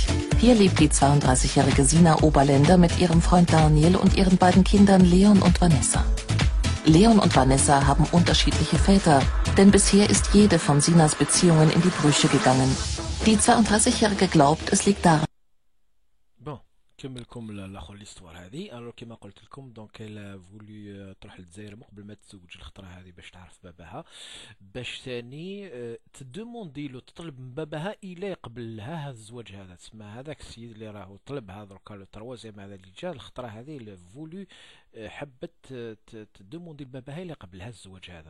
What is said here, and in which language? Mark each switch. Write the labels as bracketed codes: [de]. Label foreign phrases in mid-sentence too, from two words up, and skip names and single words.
[de] Hier lebt die 32-jährige Sina Oberländer mit ihrem Freund Daniel und ihren beiden Kindern Leon und Vanessa. Leon und Vanessa haben unterschiedliche Väter, denn bisher ist jede von Sinas Beziehungen in die Brüche gegangen. Die 32-jährige glaubt, es liegt daran. [ar] بون نكمل لكم الاخر ليستوار هذه. الو كيما قلت لكم دونك الا فولي تروح للجزائر من قبل ما تتزوج الخطره هذه باش تعرف باباها، باش ثاني تدوموندي له تطلب من باباها الى يقبل لها هذا الزواج هذا. تسمى هذاك السيد اللي راهو طلبها دركا [fr] le troisième [ar] هذا اللي جا الخطره هذه اللي فولي حبت تدوموندي لباباها الى يقبل لها الزواج هذا.